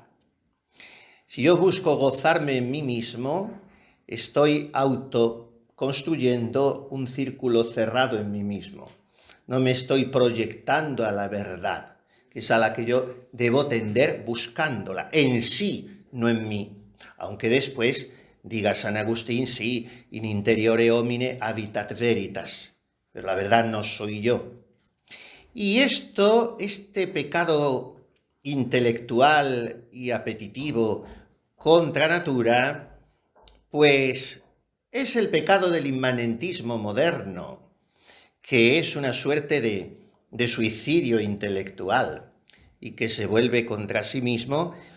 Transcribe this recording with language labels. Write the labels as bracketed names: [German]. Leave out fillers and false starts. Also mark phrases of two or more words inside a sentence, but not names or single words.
[Spanish] Si yo busco gozarme en mí mismo, estoy autoconstruyendo un círculo cerrado en mí mismo. No me estoy proyectando a la verdad, que es a la que yo debo tender buscándola, en sí, no en mí. Aunque después diga San Agustín, sí, [Latin] in interiore homine habitat veritas, [Spanish] pero la verdad no soy yo. Y este pecado intelectual y apetitivo contra natura, pues es el pecado del inmanentismo moderno, que es una suerte de suicidio intelectual y que se vuelve contra sí mismo,